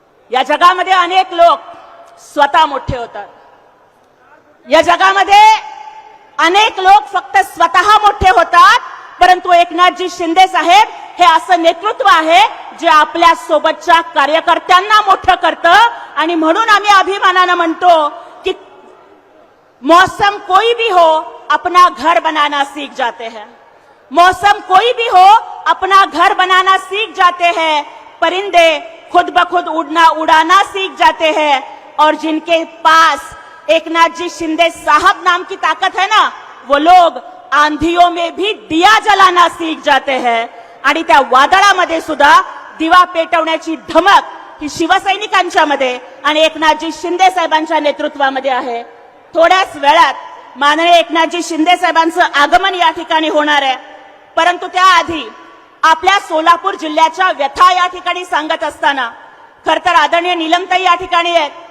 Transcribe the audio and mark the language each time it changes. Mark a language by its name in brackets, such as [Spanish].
[Marathi] या जगामध्ये अनेक लोक स्वतः मोठे होतात, या जगामध्ये अनेक लोक फक्त स्वतः मोठे होतात, परंतु एकनाथजी शिंदे साहेब हे असं नेतृत्व आहे जे आपल्या सोबतच्या कार्यकर्त्यांना मोठं करतं. आणि म्हणून आम्ही अभिमानानं म्हणतो की [Hindi] मौसम कोई भी हो अपना घर बनाना सीख जाते हैं. मौसम कोई भी हो अपना घर बनाना सीख जाते हैं. परिंदे खुद ब खुद उड़ाना सीख जाते हैं. और जिनके पास एकनाथजी शिंदे साहब नाम की ताकत है ना, वो लोग आंधियों में भी दिया जलाना सीख जाते हैं. [Marathi] आणि त्या वादळामध्ये सुद्धा दिवा पेटवण्याची धमक ही शिवसैनिकांच्या मध्ये आणि एकनाथजी शिंदे साहेबांच्या नेतृत्वामध्ये आहे. थोड्याच वेळात माननीय एकनाथजी शिंदे साहेबांचं आगमन या ठिकाणी होणार आहे, परंतु त्याआधी आपल्या सोलापूर जिल्ह्याच्या व्यथा या ठिकाणी सांगत असताना खरं तर आदरणीय नीलमताई या ठिकाणी आहेत.